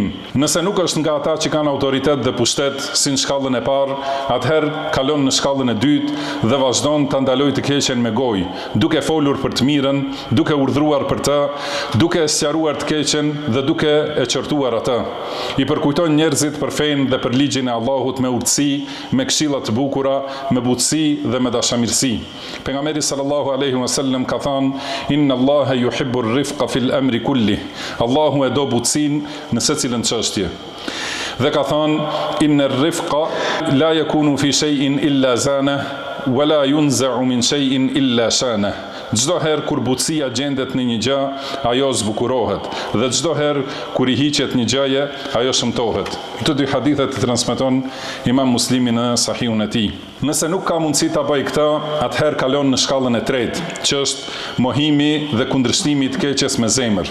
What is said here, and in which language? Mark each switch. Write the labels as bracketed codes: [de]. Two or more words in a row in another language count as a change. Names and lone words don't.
[sq] Nëse nuk është nga ata që kanë autoritet dhe pushtet, si në shkallën e parë, atëherë kalon në shkallën e dytë dhe vazhdon ta ndalojë të keqen me gojë, duke folur për të mirën, duke urdhëruar për të, duke sqaruar të keqen dhe duke e qortuar atë. I përkujton njerëzit për fenë dhe për ligjin e Allahut me urtësi, me këshilla të bukura, me butësi dhe me dashamirësi. [ar] Pejgamberi صلى الله عليه وسلم [sq] ka thënë: [ar] "إن الله يحب الرفق في الأمر كله." [sq] Allahu e do butësinë në secilën çështje. Dhe ka thënë: [ar] "إن الرفق لا يكون في شيء إلا زانه ولا ينزع من شيء إلا شانه." [sq] Çdo herë kur butësia gjendet në një gjë, ajo zbukurohet, dhe çdo herë kur i hiqet një gjëje, ajo shëmtohet. Këto 2 hadithe të transmeton Imam Muslimi në Sahihun e tij. Nëse nuk ka mundësi ta bëj këtë, atëherë kalon në shkallën e tretë, që është mohimi dhe kundërshtimi i të keqes me zemër.